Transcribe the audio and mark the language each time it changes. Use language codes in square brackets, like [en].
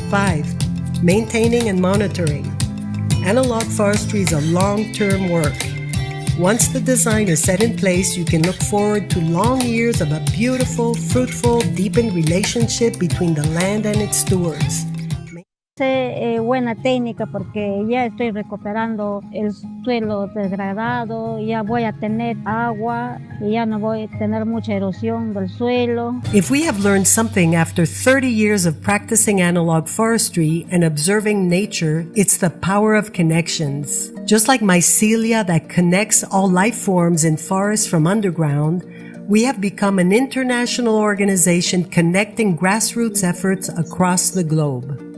[en] 5, maintaining and monitoring. Analog forestry is a long-term work. Once the design is set in place, you can look forward to long years of a beautiful, fruitful, deepened relationship between the land and its stewards. [es] Buena técnica porque ya estoy recuperando el suelo degradado, ya voy a tener agua y ya no voy a tener mucha erosión del suelo. [en] If we have learned something after 30 years of practicing analog forestry and observing nature, it's the power of connections. Just like mycelia that connects all life forms in forests from underground, we have become an international organization connecting grassroots efforts across the globe.